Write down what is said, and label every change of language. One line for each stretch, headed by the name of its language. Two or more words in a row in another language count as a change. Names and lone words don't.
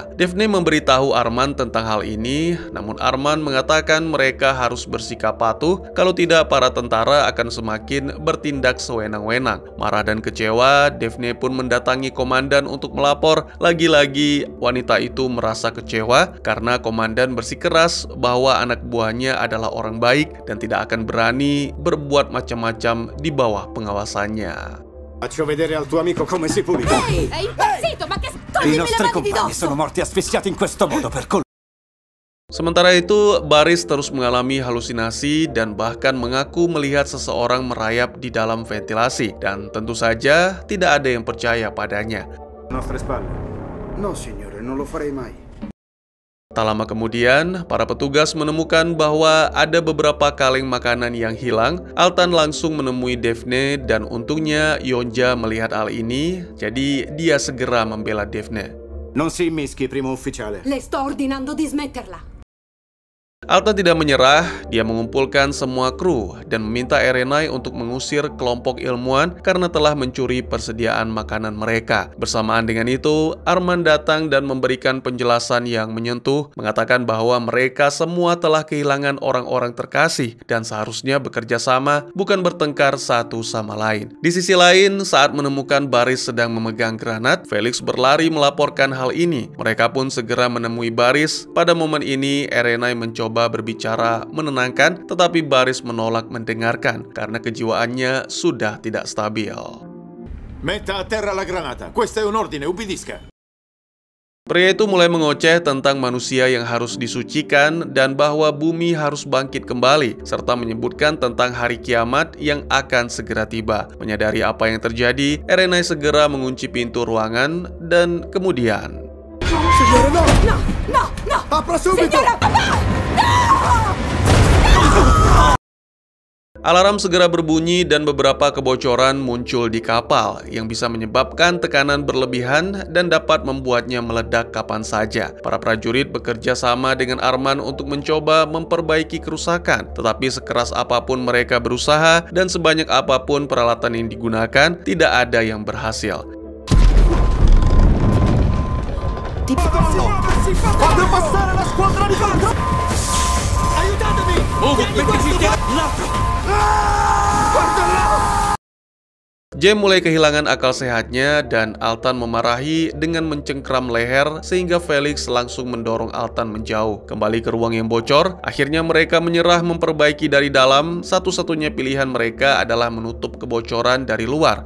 Indonesian: Daphne memberitahu Arman tentang hal ini, namun Arman mengatakan mereka harus bersikap patuh, kalau tidak para tentara akan semakin bertindak sewenang-wenang. Marah dan kecewa, Daphne pun mendatangi komandan untuk melapor. Lagi-lagi wanita itu merasa kecewa karena komandan bersikeras bahwa anak buahnya adalah orang baik dan tidak akan berani berbuat macam-macam di bawah pengawasannya.
Italian: Faccio vedere al tuo amico come si pulisce. È impazzito, ma che I toglimi le nostri mani di compagni sono dosso! morti asfissiati in questo modo per colpa.
Indonesian: Sementara itu, Baris terus mengalami halusinasi dan bahkan mengaku melihat seseorang merayap di dalam ventilasi. Dan tentu saja tidak ada yang percaya padanya.
Italian: Nostre spalle. No, signore, non lo farei mai.
Indonesian: Tak lama kemudian, para petugas menemukan bahwa ada beberapa kaleng makanan yang hilang. Altan langsung menemui Daphne dan untungnya Yonja melihat hal ini, jadi dia segera membela Daphne.
Italian: Non si immischi, primo ufficiale. Le sto ordinando di smetterla.
Indonesian: Altan tidak menyerah, dia mengumpulkan semua kru dan meminta Erenai untuk mengusir kelompok ilmuwan karena telah mencuri persediaan makanan mereka. Bersamaan dengan itu, Arman datang dan memberikan penjelasan yang menyentuh, mengatakan bahwa mereka semua telah kehilangan orang-orang terkasih dan seharusnya bekerja sama, bukan bertengkar satu sama lain. Di sisi lain, saat menemukan Baris sedang memegang granat, Felix berlari melaporkan hal ini. Mereka pun segera menemui Baris. Pada momen ini, Erenai mencoba berbicara menenangkan, tetapi Baris menolak mendengarkan karena kejiwaannya sudah tidak stabil.
Italian: Metta a terra la granata. Questo è un ordine, ubbidisca.
Indonesian: Pria itu mulai mengoceh tentang manusia yang harus disucikan dan bahwa bumi harus bangkit kembali, serta menyebutkan tentang hari kiamat yang akan segera tiba. Menyadari apa yang terjadi, Erenai segera mengunci pintu ruangan dan kemudian...
Italian: Signore, no! No, no, no! Apra subito! Signora, papà!
Indonesian: Alarm segera berbunyi dan beberapa kebocoran muncul di kapal yang bisa menyebabkan tekanan berlebihan dan dapat membuatnya meledak kapan saja. Para prajurit bekerja sama dengan Arman untuk mencoba memperbaiki kerusakan, tetapi sekeras apapun mereka berusaha dan sebanyak apapun peralatan yang digunakan, tidak ada yang berhasil.
Italian: Fate passare la squadra di Falco! Aiutatemi!
Indonesian: Jem mulai kehilangan akal sehatnya dan Altan memarahi dengan mencengkram leher sehingga Felix langsung mendorong Altan menjauh kembali ke ruang yang bocor. Akhirnya mereka menyerah memperbaiki dari dalam. Satu-satunya pilihan mereka adalah menutup kebocoran dari luar.